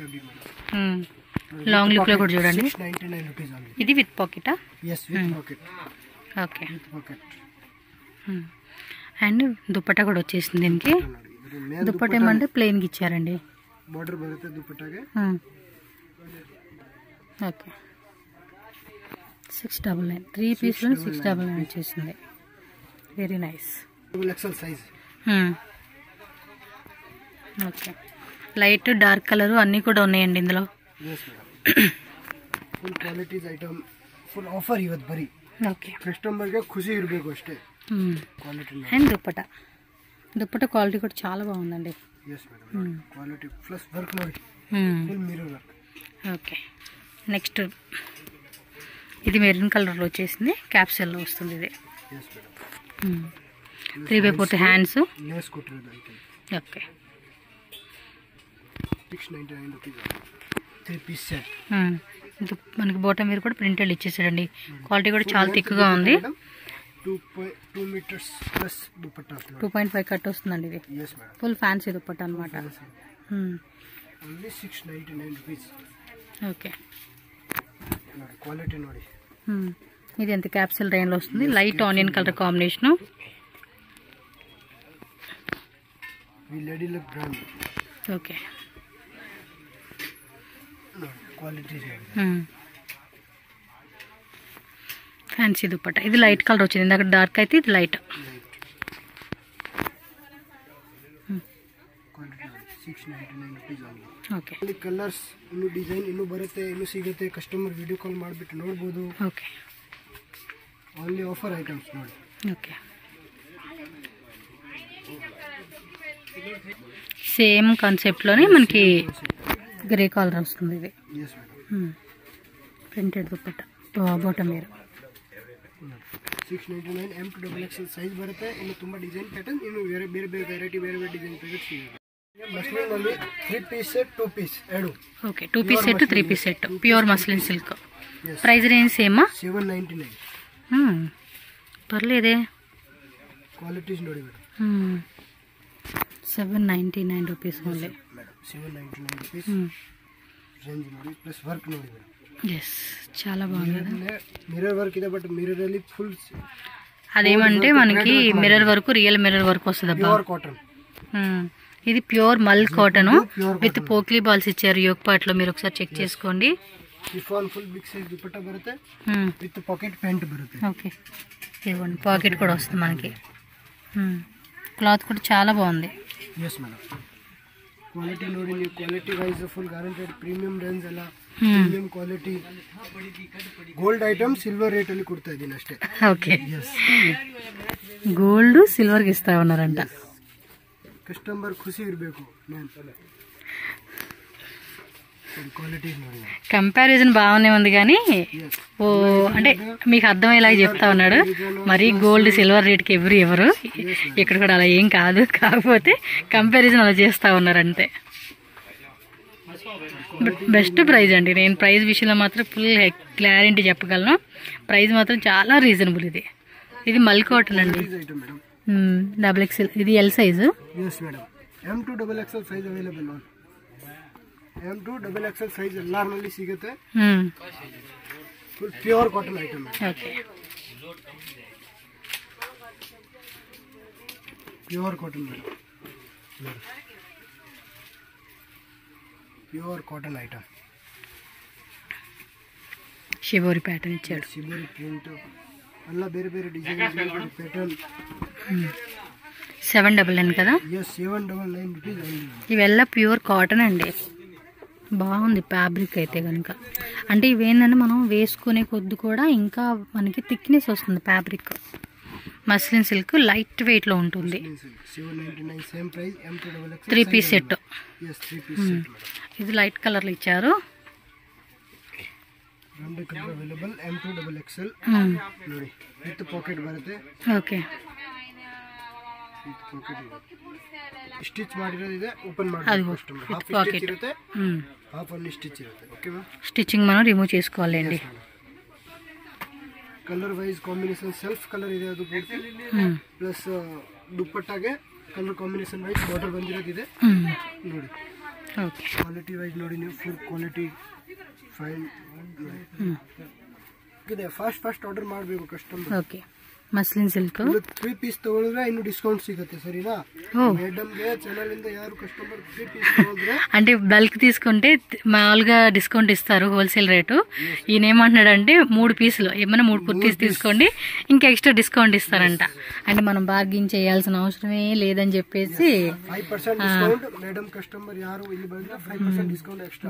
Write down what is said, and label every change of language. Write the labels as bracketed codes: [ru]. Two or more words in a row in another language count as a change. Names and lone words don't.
[te] లాంగ్ లుక్ లో కూడా చూడండి. [en] 699 rupees only. [te] ఇది విత్ పాకెటా? [en] yes with pocket. [te] ఓకే, [en] with pocket. [te] అండ్ దుపట్టా కూడా వచ్చేసింది దీనికి. దుపట్టా ఏమంటే ప్లెయిన్గా ఇచ్చారండి, [kn] బార్డర్ బರುತ್ತೆ దుపట్టాಗೆ. [te] ఓకే, 699 3 పీస్లో 699 వచ్చేసింది. వెరీ నైస్. XXL సైజ్. ఓకే, లైట్ డార్క్ కలర్ అన్నీ కూడా ఉన్నాయండి ఇందులో. [en] yes madam. [kn] ಫುಲ್ ಕ್ವಾಲಿಟೀಸ್ ಐಟಮ್, ಫುಲ್ ಆಫರ್ ಇವತ್ತು ಬರೀ. [te] ఓకే, [kn] ಕಸ್ಟಮರ್ಗೆ ಖುಷಿ ಇರಬೇಕು ಅಷ್ಟೇ. ಕ್ವಾಲಿಟಿ [te] అండ్ దుపట్టా క్వాలిటీ కూడా చాలా బాగుందండి. [en] yes madam. [kn] ಕ್ವಾಲಿಟಿ ಪ್ಲಸ್ ವರ್ಕ್ ನೋಡಿ, ಫುಲ್ ಮಿರರ್ ವರ್ಕ್. [te] ఓకే, నెక్స్ట్ ఇది మెరూన్ కలర్లో వచ్చేసింది, క్యాప్సూల్లో వస్తుంది ఇది. [en] yes madam. [te] 3/4 హ్యాండ్స్. [kn] ಲೇಸ್ ಕೊಟ್ಟಿರೋದು ಐಟಮ್. [te] ఓకే, [en] 699 rupees 3 పీస్ సెట్. [te] మనకి బాటమ్ వేర్ కూడా ప్రింటెడ్ ఇచ్చేసాడండి. క్వాలిటీ కూడా చాలా థిక్గా ఉంది. 2 meters ప్లస్ దుపట్టా. 2.5 కట్ వస్తుందండి ఇది. [en] yes madam. [te] ఫుల్ ఫ్యాన్సీ దుపట్టా అనమాట. [en] only 699 rupees. [te] ఓకే, [kn] ನೋಡಿ ಕ್ವಾಲಿಟಿ ನೋಡಿ. [te] ఇది ఎంత క్యాప్సూల్ రేంజ్లో వస్తుంది, లైట్ ఆనియన్ కలర్ కాంబినేషను. వి లేడీ లుక్ బ్రాండ్. ఓకే, క్వాలిటీ ఫ్యాన్సీ దుపట్టా. ఇది లైట్ కలర్ వచ్చింది, ఇందాక డార్క్ అయితే ఇది లైట్. [en] ಕ್ವಾಲಿಟಿ 699 rupees only. [te] ఓకే, [kn] ಇಲ್ಲಿ ಕಲರ್ಸ್ ಇನ್ನೂ ಡಿಸೈನ್ ಇನ್ನೂ ಬರುತ್ತೆ, ಇನ್ನೂ ಸಿಗುತ್ತೆ. ಕಸ್ಟಮರ್ ವಿಡಿಯೋ ಕಾಲ್ ಮಾಡಿಬಿಟ್ಟು ನೋಡ್ಬೋದು. [te] ఓకే, [kn] ఓన్లీ ఆఫర్ ఐటమ్స్ ನೋಡಿ. [te] ఓకే, సేమ్ కాన్సెప్ట్లోనే మనకి గ్రే కలర్ వస్తుంది ఇది. [en] yes madam. [te] ప్రింటెడ్ దుపట్టా, బాటమ్ వేర్. [kn] 699 M2 XXL ಸೈಜ್ ಬರುತ್ತೆ. ಇನ್ನು ತುಂಬ ಡಿಸೈನ್ ಪ್ಯಾಟರ್ನ್, ಇನ್ನು ಬೇರೆ ಬೇರೆ ವೆರೈಟಿ ಬೇರೆ ಬೇರೆ ಡಿಸೈನ್ ಪ್ಯಾಟರ್ನ್ ಸಿಗುತ್ತೆ. ಮಸ್ಲಿನ್ ಅಲ್ಲಿ 3 ಪೀಸ್ ಸೆಟ್ 2 ಪೀಸ್ ಎರಡು. [te] ఓకే, 2 పీస్ సెట్ 3 పీస్ సెట్ ప్యూర్ మస్లిన్ సిల్క్. [en] yes. [te] ప్రైస్ రేంజ్ సేమా? 799. పర్లేదే. [kn] ಕ್ವಾಲಿಟೀಸ್ ನೋಡಿ ಮೇಡಮ್. [en] 799 rupees only [kn] మేడం. 799 rupees ರೇಂಜ್ ನೋಡಿ, ಪ್ಲಸ್ ವರ್ಕ್ ನೋಡಿ ಮೇಡಮ್. [te] ఎస్, చాలా బాగుంది కదా. [kn] మిర్రర్ వర్క్ ಇದೆ, బట్ మిర్రర్ ಅಲ್ಲಿ ఫుల్ [te] అదేమంటే మనకి మిర్రర్ వరకు రియల్ మిర్రర్ వర్క్ వస్తుంది అబ్బా. ప్యూర్ కాటన్. ఇది ప్యూర్ మల్ కాటన్ విత్ పోక్లీ బాల్స్ ఇచ్చారు యోగ్ పార్ట్ లో, మీరు ఒకసారి చెక్ చేసుకోండి. [kn] షిఫాన్ ఫుల్ బిగ్ సైజ్ దుపట్టా బರುತ್ತೆ, విత్ పాకెట్ ప్యాంట్ బರುತ್ತೆ. [te] ఓకే, ఇదిగోండి పాకెట్ కూడా వస్తుంది మనకి. క్లాత్ కూడా చాలా బాగుంది. [en] yes మేడం. [kn] ಕ್ವಾಲಿಟಿ ನೋಡಿ ನೀವು, ಕ್ವಾಲಿಟಿ ವೈಸ್ ಫುಲ್ ಗ್ಯಾರಂಟೆಡ್, ಪ್ರೀಮಿಯಂ ರೇಂಜ್ ಎಲ್ಲ ಪ್ರೀಮಿಯಂ ಕ್ವಾಲಿಟಿ, ಗೋಲ್ಡ್ ಐಟಮ್ ಸಿಲ್ವರ್ ರೇಟ್ ಅಲ್ಲಿ ಕೊಡ್ತಾ ಇದ್ದೀನಿ ಅಷ್ಟೇ. [te] ఓకే, గోల్డ్ సిల్వర్ కి ఇస్తా ఉన్నారంట. [kn] ಕಸ್ಟಮರ್ ಖುಷಿ ಇರಬೇಕು. క్వాలిటీ ನೋಡಿ, [te] కంపారిజన్ బాగానే ఉంది కానీ ఓ అంటే మీకు అర్థమయ్యేలాగా చెప్తా ఉన్నాడు. మరి గోల్డ్ సిల్వర్ రేట్కి ఎవరు ఇక్కడ కూడా అలా ఏం కాదు, కాకపోతే కంపారిజన్ అలా చేస్తా ఉన్నారు అంతే. బెస్ట్ ప్రైజ్ అండి. నేను ప్రైస్ విషయంలో మాత్రం ఫుల్ క్లారిటీ చెప్పగలను. ప్రైస్ మాత్రం చాలా రీజనబుల్. ఇది మల్ కాటన్ అండి, XXL. ఇది ఎల్ సైజు. [kn] M2 XXL ಸೈಜ್ ಅವೈಲೇಬಲ್. M2 XXL ಸೈಜ್ ಎಲ್ಲಾರ್ನಲ್ಲಿ ಸಿಗುತ್ತೆ. ಫುಲ್ ಪ್ಯೂರ್ ಕಾಟನ್ ಐಟಮ್. ಓಕೆ, ಪ್ಯೂರ್ ಕಾಟನ್ ಮೇಡಮ್, [te] ప్యూర్ కాటన్ ఐటమ్. షిబోరి ప్యాటర్న్ ఇచ్చాడు. షిబోరి ప్రింట్ అలా [kn] ಬೇರೆ ಬೇರೆ [te] డిజైన్ ప్యాటర్న్. 799 కదా? [en] yes, 799 rupees only. [te] ఇవెల్ల ప్యూర్ కాటన్ అండి. బాగుంది ఫ్యాబ్రిక్ అయితే కనుక. అంటే ఇవేంటంటే మనం వేసుకునే కొద్ది కూడా ఇంకా మనకి థిక్నెస్ వస్తుంది ఫ్యాబ్రిక్. మస్లిన్ సిల్క్ లైట్ వెయిట్ లో ఉంటుంది. 799 సేమ్ ప్రైస్. M2 XXL 3 పీస్ సెట్. yes, 3 పీస్ సెట్. ఇది లైట్ కలర్ లో ఇచ్చారు. రెండు కలర్ అవైలబుల్. M2 XXL [kn] ನೋಡಿ, ವಿತ್ ಪಾಕೆಟ್ ಬರುತ್ತೆ. ಓಕೆ, ವಿತ್ ಪಾಕೆಟ್ ಸ್ಟಿಚ್ ಮಾಡಿರೋದು ಇದೆ. ಓಪನ್ ಮಾಡಿ ಕಸ್ಟಮರ್ ಹಾಫ್ ಸ್ಟಿಚ್ ಇರುತ್ತೆ, ಹಾಫ್ ಅನ್ ಸ್ಟಿಚ್ ಇರುತ್ತೆ. ಓಕೆ ಮ್ಯಾಮ್, [te] స్టిచ్చింగ్ మనం రిమూవ్ చేసుకోవాలండి. [kn] ಕಲರ್ ವೈಸ್ ಕಾಂಬಿನೇಷನ್ ಸೆಲ್ಫ್ ಕಲರ್ ಇದೆ, ಅದು ಪೂರ್ತಿ ಪ್ಲಸ್ ದುಪ್ಪಟ್ಟಾಗೆ ಕಲರ್ ಕಾಂಬಿನೇಷನ್ ವೈಸ್ ಬಾರ್ಡರ್ ಬಂದಿರೋದಿದೆ ನೋಡಿ. ಓಕೆ, ಕ್ವಾಲಿಟಿ ವೈಸ್ ನೋಡಿ ನೀವು, ಫುಲ್ ಕ್ವಾಲಿಟಿ ಫೈನ್ ಇದೆ. ಫಾಸ್ಟ್ ಆರ್ಡರ್ ಮಾಡಬೇಕು ಕಸ್ಟಮರ್. ಓಕೆ, ಮಸ್ಲಿನ್ ಸಿಲ್ಕ್ 3 ಪೀಸ್ ತಗೊಳಿದ್ರೆ ಇನ್ನು ಡಿಸ್ಕೌಂಟ್ ಸಿಗುತ್ತೆ. ಸರಿನಾ ಮೇಡಮ್ಗೆ ಚಾನಲ್ ಇಂದ ಯಾರು ಕಸ್ಟಮರ್ 3 ಪೀಸ್ ತಗೊಂಡ್ರೆ, [te] అంటే బల్క్ తీసుకుంటే మామూలుగా డిస్కౌంట్ ఇస్తారు హోల్సేల్ రేటు. ఈయన ఏమంటున్నాడంటే 3 పీసులు ఏమైనా 3 కుర్తీస్ తీసుకోండి ఇంకా ఎక్స్ట్రా డిస్కౌంట్ ఇస్తారంట. అంటే మనం బార్గింగ్ చేయాల్సిన అవసరమే లేదని చెప్పేసి 5% డిస్కౌంట్. మేడం కస్టమర్ [kn] ಯಾರು ಇಲ್ಲಿ ಬಂದ್ರೆ [te] 5% డిస్కౌంట్ ఎక్స్ట్రా.